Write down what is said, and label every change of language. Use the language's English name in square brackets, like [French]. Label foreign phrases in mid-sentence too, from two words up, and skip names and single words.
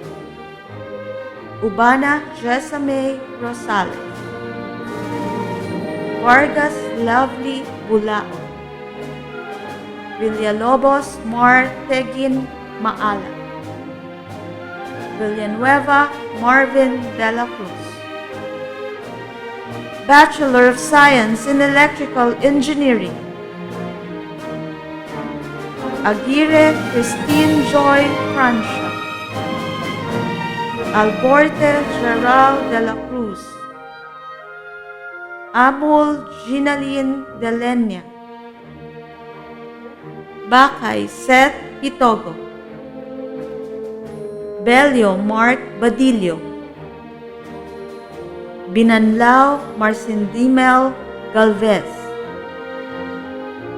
[English] Ubana Jessamay Rosales. Vargas Lovely Bulao. Villalobos Mar Tegin Maala. Villanueva Marvin de la Cruz. Bachelor of Science in Electrical Engineering. Aguirre Christine Joy Francia. Alborte Gerald de la Cruz. Amul Ginaline Delenia. Bakay Seth Pitogo. Belio Mark Badillo. Binanlao Marcindimel Galvez.